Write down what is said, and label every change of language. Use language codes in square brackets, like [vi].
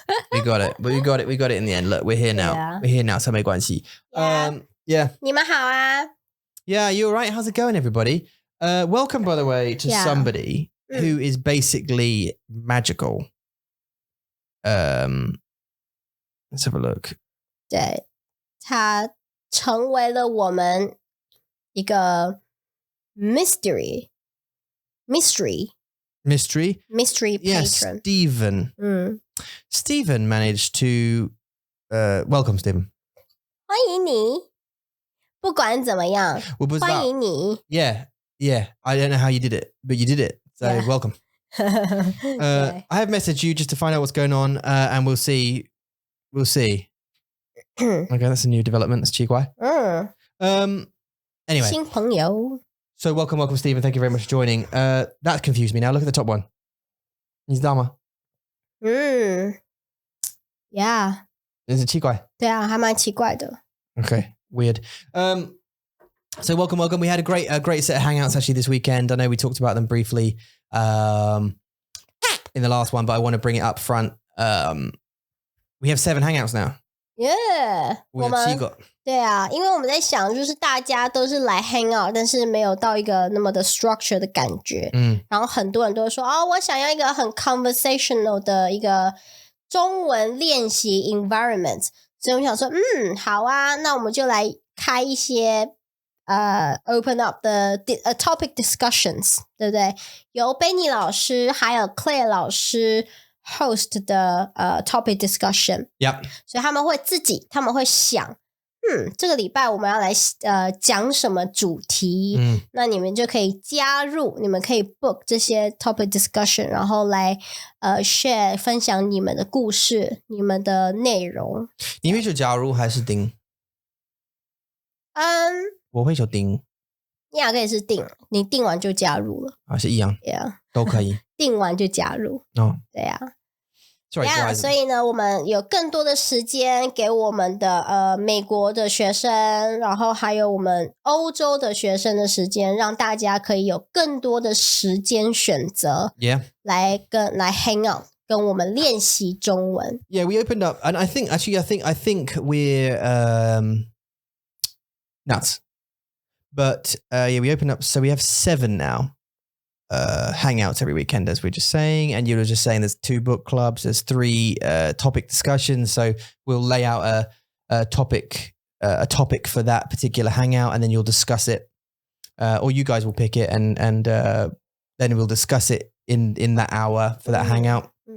[en] ？We got it. But we got it in the end. Look, we're here now. Yeah. We're here now. [zh] 所以没关系。 [en] Yeah. [zh] 你们好啊。 [en] Yeah, you're right. How's it going, everybody? Welcome, by the way, to somebody who is basically magical. Let's have a look. [zh] 对，他成为了我们一个 mystery [en] Yeah, patron. Stephen. Stephen managed to welcome Stephen. [zh] 欢迎你，不管怎么样，欢迎你。 [en] Yeah. I don't know how you did it, but you did it. So welcome. I have messaged you just to find out what's going on, and we'll see. Okay, that's a new development. That's 奇怪.Anyway. [zh] 新朋友。 [en] So welcome, Stephen. Thank you very much for joining. That confused me. Now look at the top one. [zh] 你知道吗？ [en] Yeah. [zh] 是奇怪。对啊，还蛮奇怪的。 [en] Okay, weird. So welcome. We had a great set of hangouts actually this weekend. I know we talked about them briefly in the last one, but I want to bring it up front. We have 7 hangouts now. Yeah. [zh] 我们对啊，因为我们在想，就是大家都是来 hang out，但是没有到一个那么的 structure 的感觉。然后很多人都说，我想要一个很 conversational 的一个中文练习 environment。所以我想说，好啊，那我们就来开一些open up 的topic discussions， 对不对？由 Benny 老师还有 Claire 老师 host 的topic discussion。 [en] Yep. [zh] 所以他们会想，这个礼拜我们要来讲什么主题？那你们就可以加入，你们可以 book 这些 topic discussion， 然后来share 分享你们的故事、你们的内容。你会说加入还是订？我会说订。你也可以是订，你订完就加入了。是一样。 [en] Yeah. [zh] 都可以。订完就加入。对啊。 [en] Yeah, [zh] 所以呢，我们有更多的时间给我们的美国的学生，然后还有我们欧洲的学生的时间，让大家可以有更多的时间选择， [en] Yeah. [zh] 来 hang out， 跟我们练习中文。 [en] Yeah, we opened up, and I think we're nuts, but yeah, we opened up. So we have 7 now. Hangouts every weekend, as we're just saying, and you were just saying there's 2 book clubs, there's 3 topic discussions, so we'll lay out a topic for that particular hangout, and then you'll discuss it, or you guys will pick it, and then we'll discuss it in that hour for that hangout.